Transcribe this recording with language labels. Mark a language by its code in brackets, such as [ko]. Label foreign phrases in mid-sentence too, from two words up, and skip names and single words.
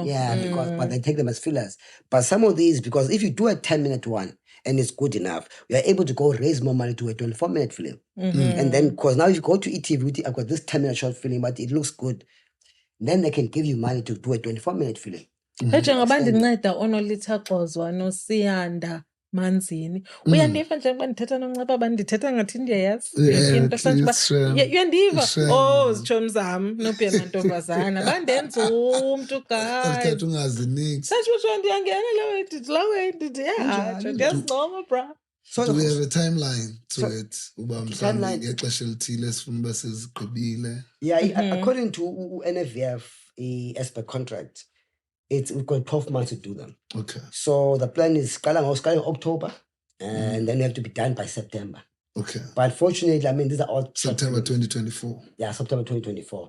[en] Yeah, but they take them as fillers. But some of these, because if you do a 10-minute one and it's good enough, we are able to go raise more money to a 24-minute film. And then, because now if you go to ETV, I've got this 10-minute short film, but it looks good. Then they can give you money to do a 24-minute film. [xh] Njengobandinceda onolitha kozwa nosiyanda manzini uyandiva njengoba ndithetha noNceba bandithetha ngathi ndiyayazi uyandiva zitshomi zam nobhema ntombazana bandenza umntu guys ungaziniki satsho ndiyangena lawe ndiyazincoma bra. [en] So do we have a timeline to it? [xh] Uba mhlawumbe ngexesha elithile sifuna uba sezigqibile. [en] Yeah, according to NFVF as per contract, we've got 12 months to do them. Okay. So the plan is October, and then we have to be done by September. Okay. But fortunately, I mean, these are all September 2024. Yeah, September 2024.